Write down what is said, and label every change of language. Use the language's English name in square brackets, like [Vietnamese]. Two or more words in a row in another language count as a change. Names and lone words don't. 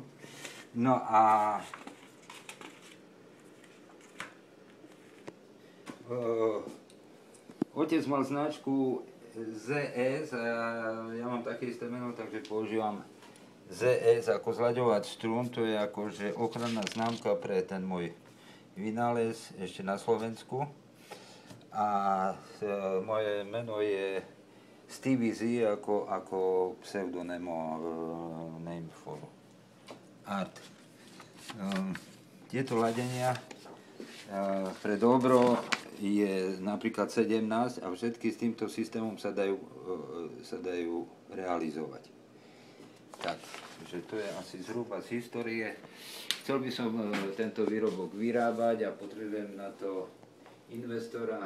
[Slovak] No a otec mal značku ZS a ja mám také isté meno, takže používam ZS ako zľaďovať strún. To je akože ochranná známka pre ten môj vynález ešte na Slovensku. A moje meno je Stevie Z ako [English] pseudonym name for art. [Slovak] Tieto ladenia pre dobro je napríklad 17 a všetky s týmto systémom sa dajú realizovať. Tak, že to je asi zhruba z histórie. Chcel by som tento výrobok vyrábať a potrebujem na to investora.